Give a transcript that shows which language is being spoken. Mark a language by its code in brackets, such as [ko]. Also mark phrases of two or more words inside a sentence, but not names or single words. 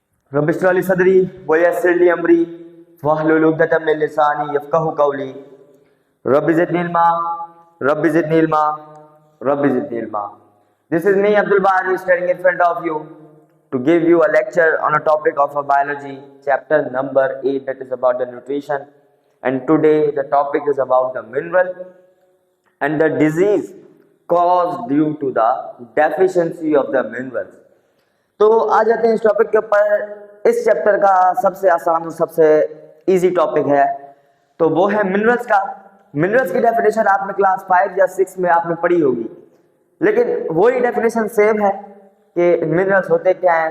[ar] رب اشرح لي صدري ويسر لي أمري واحلل عقدة من لساني يفقهوا قولي رب زدني علما رب زدني علما رب زدني علما. [en] This is me Abdul Bari standing in front of you to give you a lecture on a topic of a biology chapter number 8, that is about the nutrition, and today the topic is about the mineral and the disease caused due to the deficiency of the minerals। [hi] तो आ जाते हैं इस टॉपिक के ऊपर। इस चैप्टर का सबसे आसान और सबसे इजी टॉपिक है तो वो है मिनरल्स का। मिनरल्स की डेफिनेशन आपने क्लास 5 या 6 में आपने पढ़ी होगी, लेकिन वही [en] definition same [hi] है कि मिनरल्स होते क्या हैं।